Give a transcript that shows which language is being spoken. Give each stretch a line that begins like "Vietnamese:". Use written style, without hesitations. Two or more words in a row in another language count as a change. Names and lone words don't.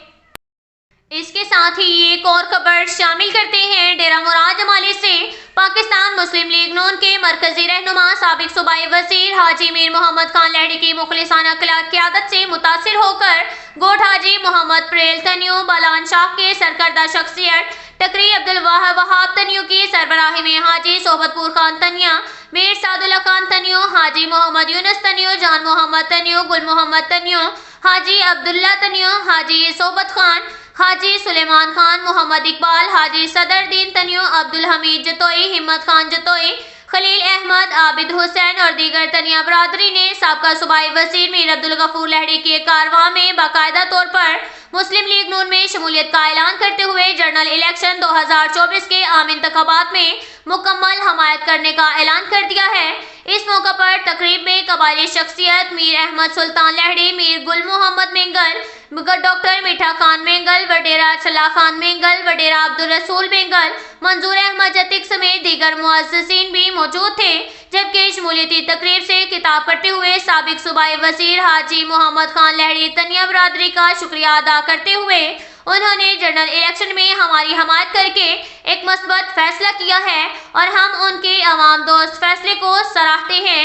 Urdu: اس کے ساتھ ہی ایک اور خبر شامل کرتے ہیں ڈیرہ مراد حوالے سے. پاکستان مسلم لیگ نون کے مرکزی رہنما سابق صوبائی وزیر حاجی میر محمد خان لہڑی کی مخلصانہ قیادت سے متاثر ہو کر گوٹھ حاجی محمد پریل تنیو بالان شاہ کے سرکردہ شخصیت ٹکری عبد الوہاب تنیو کی سربراہی میں حاجی سوبتپور خان تنیا، میر سعداللہ خان تنیو، حاجی محمد یونس تنیو، جان محمد تنیو, گل محمد تنیو، حاجی عبداللہ تنیو، حاجی سوبت خان، حاجی سلیمان خان، محمد اقبال، حاجی صدر دین تنیو، عبد الحمید جتوئی، ہمت خان جتوئی، خلیل احمد، عابد حسین اور دیگر تنیا برادری نے سابقہ صوبائی وزیر میر عبد الغفور لہڑی کے کارواں میں باقاعدہ طور پر مسلم لیگ نون میں شمولیت کا اعلان کرتے ہوئے
English: general election
Urdu: 2024 کے عام انتخابات میں مکمل حمایت کرنے کا اعلان کر دیا ہے. اس موقع پر تقریب میں قبائلی شخصیت میر احمد سلطان لہڑی، میر گل محمد مینگل، ڈاکٹر میٹھا خان مینگل، وڈیرہ چھلا خان مینگل، وڈیرہ عبد الرسول مینگل، منظور احمد جتک سمیت دیگر معززین بھی موجود تھے. جبکہ شمولیتی تقریب سے خطاب کرتے ہوئے سابق صوبائی وزیر حاجی محمد خان لہڑی تنیا برادری کا شکریہ ادا کرتے ہوئے انہوں نے
English: general election
Urdu: میں ہماری حمایت کر کے ایک مثبت فیصلہ کیا ہے اور ہم ان کے عوام دوست فیصلے کو سراہتے ہیں.